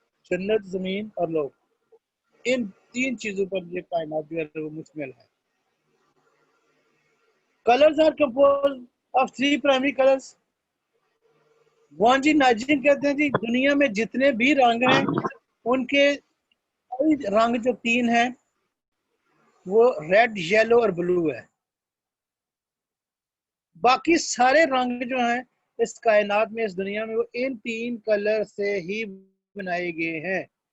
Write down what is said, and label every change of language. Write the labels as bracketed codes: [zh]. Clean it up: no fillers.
[ur] جنت, زمین اور لوگ, ان 3 چیزوں پر یہ کائنات جو ہے وہ مشتمل ہے. [en] Colors are composed of 3 primary colors. [ur] وان جی نائجنگ کہتے ہیں جی دنیا میں جتنے بھی رنگ ہیں ان کے رنگ جو 3 ہیں وہ ریڈ, یلو اور بلو ہے. باقی سارے رنگ جو ہیں اس کائنات میں, اس دنیا میں, وہ ان 3 کلر سے ہی بنائے گئے ہیں.